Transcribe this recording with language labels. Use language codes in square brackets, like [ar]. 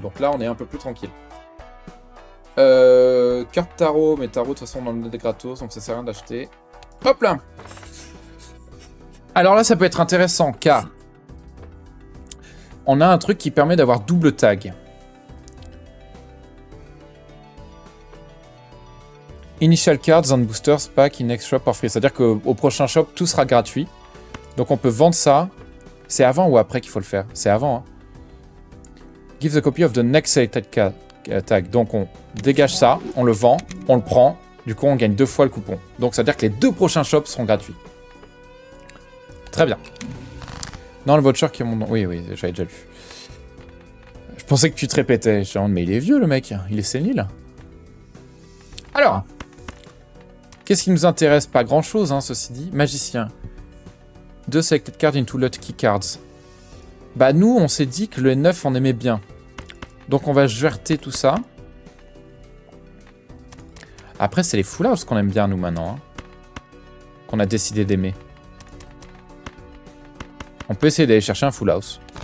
[fr] Donc là, on est un peu plus tranquille. Carte tarot, mais tarot de toute façon on en a des gratos, donc ça sert à rien d'acheter. Hop là! Alors là ça peut être intéressant car on a un truc qui permet d'avoir double tag. [en] Initial cards and boosters pack in next shop for free. [fr] C'est-à-dire qu'au prochain shop tout sera gratuit. Donc on peut vendre ça. C'est avant ou après qu'il faut le faire? C'est avant. Hein. Give the copy of the next selected tag. Donc on dégage ça, on le vend, on le prend, du coup on gagne 2 fois le coupon. Donc ça veut dire que les 2 prochains shops seront gratuits. Très bien. Non, le voucher qui est mon nom. Oui, j'avais déjà lu. Je pensais que tu te répétais. Je me mais il est vieux le mec, il est sénile. Alors, qu'est-ce qui nous intéresse? Pas grand chose, hein, ceci dit. Magicien. [en] 2 selected cards into lucky cards. [fr] Bah nous, on s'est dit que le 9 on aimait bien. Donc on va jeter tout ça. Après, c'est les full house qu'on aime bien, nous, maintenant. Hein. Qu'on a décidé d'aimer. On peut essayer d'aller chercher un full house.